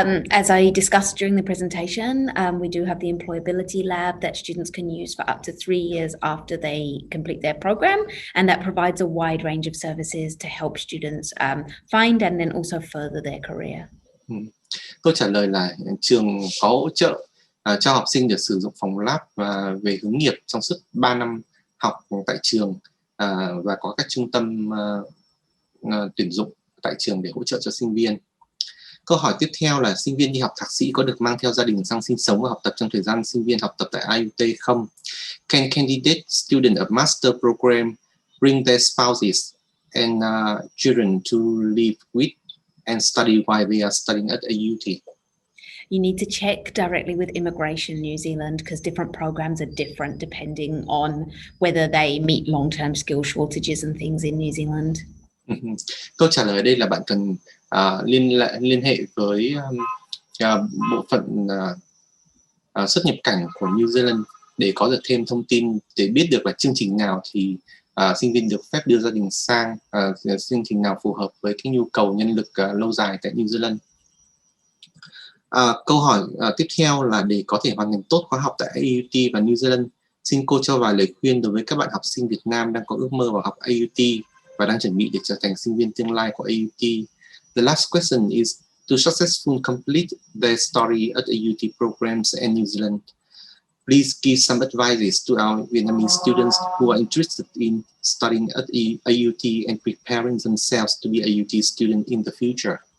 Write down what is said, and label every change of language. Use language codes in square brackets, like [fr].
[en] As I discussed during the presentation, we do have the employability lab that students can use for up to 3 years after they complete their program, and that provides a wide range of services to help students find and then also further their career. [vi] Câu trả lời là trường có hỗ trợ cho học sinh được sử dụng phòng lab về hướng nghiệp trong suốt 3 năm học tại trường và có các trung tâm tuyển dụng tại trường để hỗ trợ cho sinh viên. Câu hỏi tiếp theo là sinh viên đi học thạc sĩ có được mang theo gia đình sang sinh sống và học tập trong thời gian sinh viên học tập tại IUT không? [en] Can candidate students of master program bring their spouses and children to live with and study while they are studying at IUT? You need to check directly with Immigration New Zealand because different programs are different depending on whether they meet long-term skill shortages and things in New Zealand. [vi] Câu trả lời ở đây là bạn cần liên hệ với bộ phận xuất nhập cảnh của New Zealand để có được thêm thông tin, để biết được là chương trình nào thì sinh viên được phép đưa gia đình sang, chương trình nào phù hợp với cái nhu cầu nhân lực lâu dài tại New Zealand. Câu hỏi tiếp theo là để có thể hoàn thành tốt khóa học tại IUT và New Zealand, xin cô cho vài lời khuyên đối với các bạn học sinh Việt Nam đang có ước mơ vào học IUT và đang chuẩn bị để trở thành sinh viên tương lai của IUT. [en] The last question is to successfully complete their study at IUT programs in New Zealand. Please give some advice to our Vietnamese students who are interested in studying at IUT and preparing themselves to be IUT students in the future.